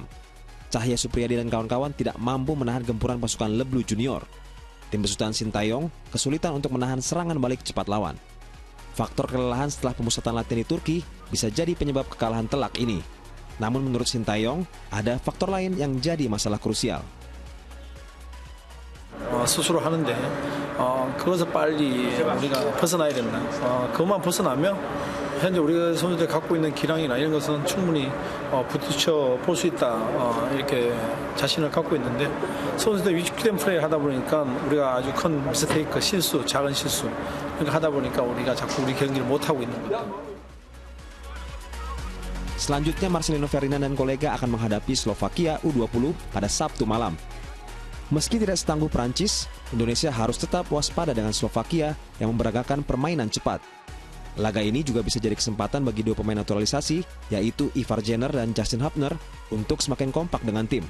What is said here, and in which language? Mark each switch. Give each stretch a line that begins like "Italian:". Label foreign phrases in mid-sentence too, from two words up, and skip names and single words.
Indonesian: Cahya Supriyadi dan kawan-kawan tidak mampu menahan gempuran pasukan Leblu Junior. Tim besutan Sintayong kesulitan untuk menahan serangan balik cepat lawan. Faktor kelelahan setelah pemusatan latihan di Turki bisa jadi penyebab kekalahan telak ini. Namun menurut Sintayong, ada faktor lain yang jadi masalah krusial.
Korean: 스스로 하는데 그것을 빨리 우리가 벗어나야 된다. 그것만 벗어나면 현재 우리 선수들이 갖고 있는 기량이나 이런 것은 충분히 부딪혀 볼 수 있다. 이렇게 자신을 갖고 있는데 선수들 위축된 플레이를 하다 보니까 우리가 아주 큰 미스테이크, 실수, 작은 실수 이렇게 하다 보니까 우리가 자꾸 우리 경기를 못 하고 있는 거다.
Indonesian: Selanjutnya Marcelino Ferdinand dan kolega akan menghadapi Slovakia U20 pada Sabtu malam. Meski tidak setangguh Prancis, Indonesia harus tetap waspada dengan Slovakia yang memperagakan permainan cepat. Laga ini juga bisa jadi kesempatan bagi dua pemain naturalisasi, yaitu Ivar Jenner dan Justin Hubner, untuk semakin kompak dengan tim.